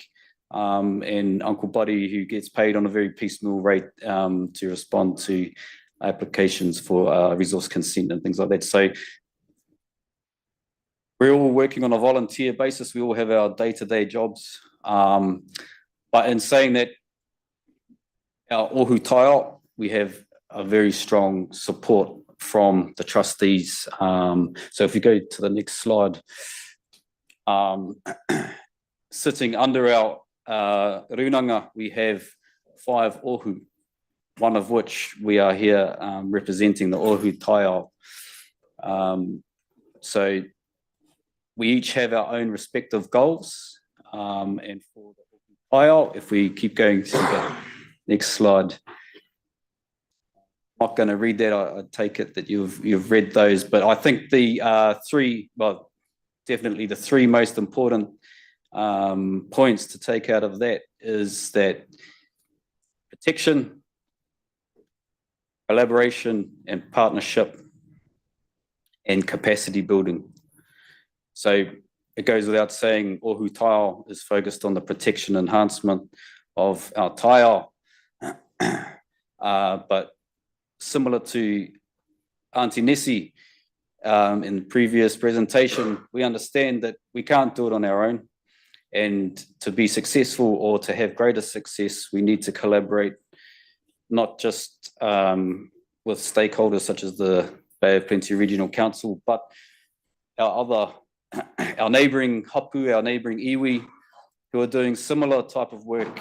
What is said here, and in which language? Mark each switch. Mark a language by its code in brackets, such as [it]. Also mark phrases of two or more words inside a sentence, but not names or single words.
[en] And Uncle Buddy, who gets paid on a very piecemeal rate to respond to applications for resource consent and things like that. So we're all working on a volunteer basis. We all have our day-to-day jobs. But in saying that, our [mi] ohu taio, [en] we have a very strong support from the trustees. So if you go to the next slide, sitting under our runanga, we have 5 ohu, one of which we are here representing the [mi] ohu taio. [en] So we each have our own respective goals. And for the [mi] ohu taio, [en] if we keep going to the next slide, I'm not going to read that. I take it that you've read those, but I think the definitely the 3 most important points to take out of that is that protection, collaboration and partnership, and capacity building. So it goes without saying, [mi] ohu taio [en] is focused on the protection enhancement of our taio, but similar to Auntie Nessie in the previous presentation, we understand that we can't do it on our own. And to be successful or to have greater success, we need to collaborate, not just with stakeholders such as the Bay of Plenty Regional Council, but our neighbouring hapu, our neighbouring iwi, who are doing similar type of work.